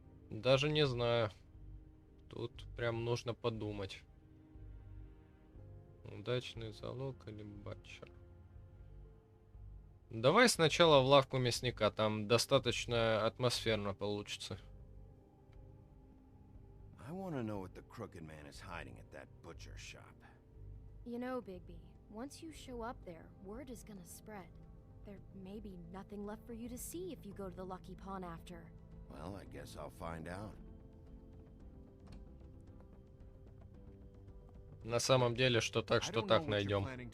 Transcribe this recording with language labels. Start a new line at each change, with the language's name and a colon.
Russian: Даже не знаю. Тут прям нужно подумать. Удачный залог или Butcher. Давай сначала в лавку мясника, там достаточно атмосферно получится.
English: I want to know what the Crooked Man is hiding at that butcher shop. You know, Bigby, once you show up there, word is gonna spread. There may be nothing left for you to see if you go to the Lucky Pawn after. Well, I guess I'll find out.
Russian: На самом деле, что так найдем.